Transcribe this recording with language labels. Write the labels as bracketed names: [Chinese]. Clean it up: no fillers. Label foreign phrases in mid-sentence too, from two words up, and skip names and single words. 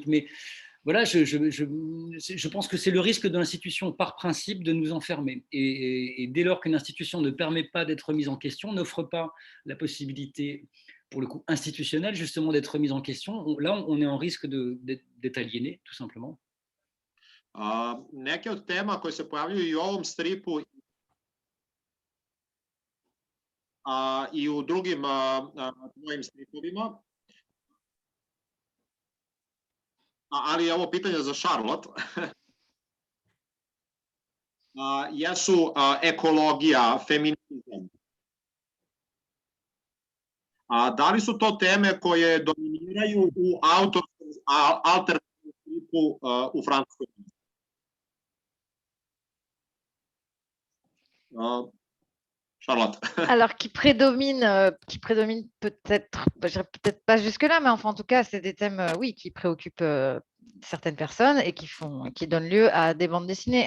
[French] Mais voilà, je pense que c'est le risque de l'institution par principe de nous enfermer. Et dès lors qu'une institution ne permet pas d'être mise en question, n'offre pas la possibilité, pour le coup institutionnelle, justement d'être remise en question, là on est en risque d'être aliéné, tout simplement. [Serbian] Neke od tema koje se pojavljuju i u ovom stripu i u drugim mojim stripovima, ali je ovo pitanje za Charlotte, jesu ekologija, feminizam. Da li su to teme koje dominiraju u alternativnom stripu u Francuskoj? Charlotte. [French] Alors, qui prédomine peut-être, je dirais peut-être pas jusque-là, mais enfin, en tout cas, c'est des thèmes, oui, qui préoccupent certaines personnes et qui donnent lieu à des bandes dessinées.